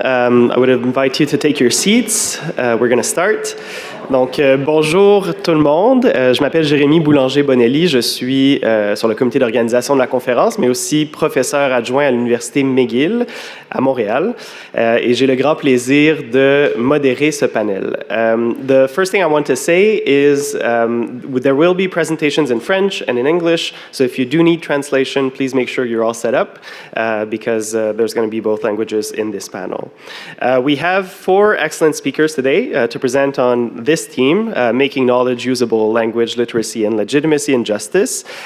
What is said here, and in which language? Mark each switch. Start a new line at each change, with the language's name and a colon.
English: I would invite you to take your seats. We're going to start.
French: Donc, bonjour tout le monde. Je m'appelle Jérémy Boulanger-Bonnelly. Je suis sur le comité d'organisation de la conférence, mais aussi professeur adjoint à l'université McGill à Montréal. Et j'ai le grand plaisir de modérer ce panel.
English: The first thing I want to say is there will be presentations in French and in English. So if you do need translation, please make sure you're all set up because there's going to be both languages in this panel. We have 4 excellent speakers today to present on this team, making knowledge usable, language, literacy, and legitimacy and justice.